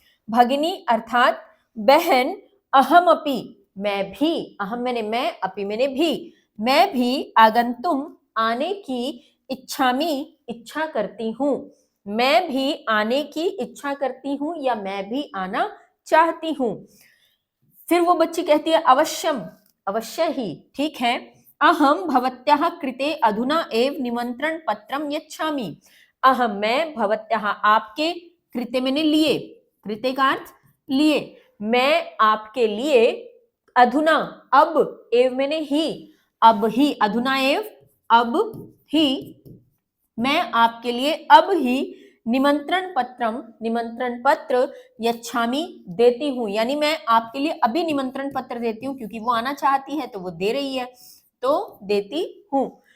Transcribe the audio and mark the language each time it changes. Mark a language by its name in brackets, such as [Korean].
[Hindi] भगिनी अर्थात बहन, अहम अपि मैं भी, अहम मैंने मैं, अपि मैंने भी, मैं भी आगंतुम आने की, इच्छामि इच्छा करती हूं। मैं भी आने की इच्छा करती हूं या मैं भी आना चाहती हूं। फिर वो बच्ची कहती है अवश्यम, अवश्य ही, ठीक है। [Sanskrit] अहम भवत्याः कृते अधुना एव निमंत्रण पत्रम यच्छामि। [Hindi] अहम मैं, भवत्याः आपके, कृते मैंने लिए, कृते का अर्थ लिए, मैं आपके लिए, अधुना अब, एव मैंने ही, अब ही, अधुना एव अब ही, मैं आपके लिए अब ही निमंत्रण पत्रम, निमंत्रण पत्र, यच्छामि देती हूं, यानी मैं आपके लिए अभी निमंत्रण पत्र देती हूं, क्योंकि वो आना चाहती है तो वो दे रही है, तो देती हूं।